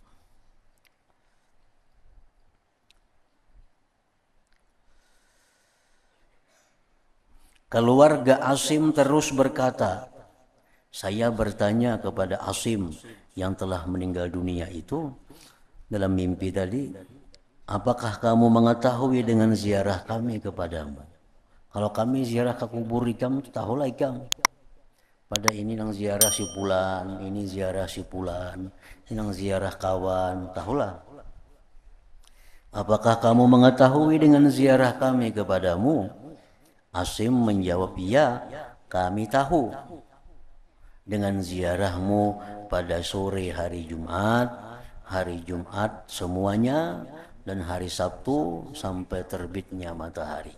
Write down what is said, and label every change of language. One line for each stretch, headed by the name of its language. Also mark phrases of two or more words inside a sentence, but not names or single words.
Indonesian: Keluarga Asim terus berkata, saya bertanya kepada Asim yang telah meninggal dunia itu dalam mimpi tadi, apakah kamu mengetahui dengan ziarah kami kepadamu?
Banjar: Kalau kami ziarah ke kubur ikam, tahulah ikam. Pada ini nang ziarah si pulan, ini ziarah si pulan, ini nang ziarah kawan, tahulah.
Indonesian: Apakah kamu mengetahui dengan ziarah kami kepadamu? Asim menjawab, iya, kami tahu. Dengan ziarahmu pada sore hari Jumat semuanya, dan hari Sabtu sampai terbitnya matahari.